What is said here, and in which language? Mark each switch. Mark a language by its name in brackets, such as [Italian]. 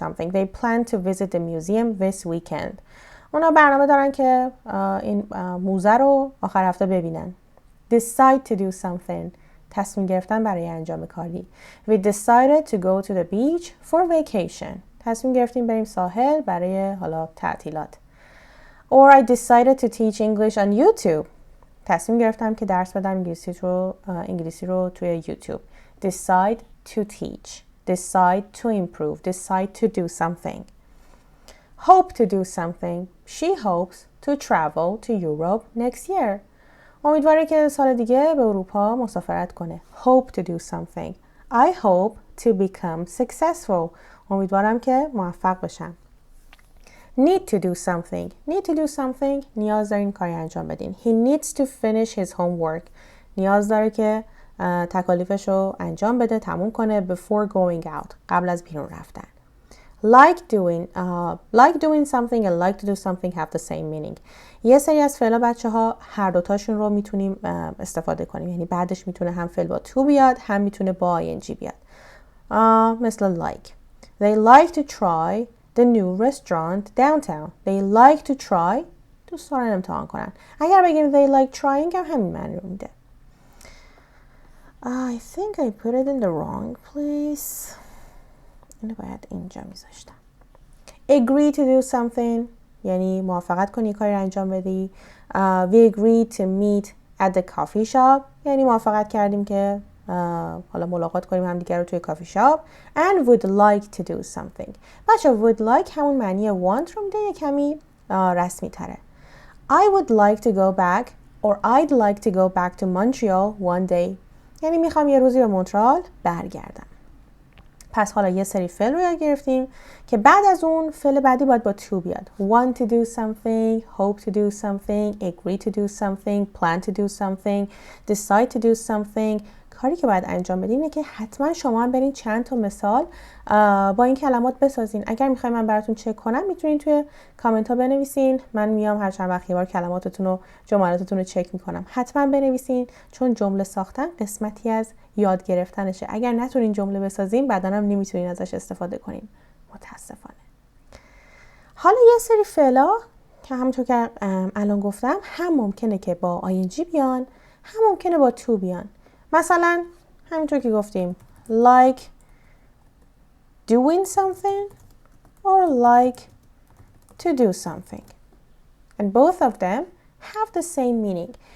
[English] They plan to visit the museum this weekend. [Persian] اونا برنامه دارن که این موزه رو آخر هفته ببینن. [English] Decide to do something. [Persian] تصمیم گرفتن برای انجام کاری. [English] We decided to go to the beach for vacation. [Persian] تصمیم گرفتیم بریم ساحل برای حالا تعطیلات. [English] Or I decided to teach English on YouTube. [Persian] تصمیم گرفتم که درس بدم انگلیسی رو توی یوتیوب. [English] Decide to teach. Decide to improve. Decide to do something. Hope to do something. She hopes to travel to Europe next year. [Persian] امیدواره که سال دیگه به اروپا مسافرت کنه. [English] Hope to do something. I hope to become successful. [Persian] امیدوارم که موفق بشم. [English] Need to do something. [Persian] نیاز دارین کاری انجام بدین. [English] He needs to finish his homework. [Persian] نیاز داره که تکالیفش رو انجام بده، تموم کنه [English] before going out. [Persian] قبل از بیرون رفتن. [English] Like doing something and like to do something have the same meaning. [Persian] یه سری از فعلا بچه ها هر دوتاشون رو میتونیم استفاده کنیم. یعنی بعدش میتونه هم فعل با to بیاد، هم میتونه با ing بیاد. مثل like. [English] They like to try the new restaurant downtown. They like to try. [Persian] دوست دارن امتحان کنن. اگر بگیم [English] they like trying [Persian] هم همین معنی رو میده. [English] I think I put it in the wrong place. [Persian] اینو باید اینجا میذاشتم. [English] Agree to do something. [Persian] یعنی موافقت کنی کاری رو انجام بدی. [English] We agreed to meet at the coffee shop. [Persian] یعنی موافقت کردیم که حالا ملاقات کنیم هم دیگر رو توی کافی شاپ. [English] And would like to do something. [Persian] بچه would like همون معنی want رو میده، یه کمی رسمی تره. [English] I would like to go back or I'd like to go back to Montreal one day. [Persian] یعنی میخوام یه روزی به مونترال برگردم. پس حالا یه سری فعل رو یاد گرفتیم که بعد از اون فعل بعدی باید با to بیاد. [English] Want to do something, hope to do something, agree to do something, plan to do something, decide to do something. [Persian] کاری که باید انجام بدین اینه که حتما شما هم برین چند تا مثال با این کلمات بسازین. اگر میخواین من براتون چک کنم میتونین توی کامنت ها بنویسین. من میام هر چند وقت یه بار کلماتتون و جملاتتون رو چک میکنم. حتما بنویسین چون جمله ساختن قسمتی از یاد گرفتنشه. اگر نتونین جمله بسازین بعداً هم نمیتونین ازش استفاده کنین. متاسفانه. حالا یه سری فعلا که همونطور که الان گفتم هم ممکنه که با ing بیان، هم ممکنه با to بیان. مثلا همینطور که گفتیم [English] like doing something or like to do something and both of them have the same meaning.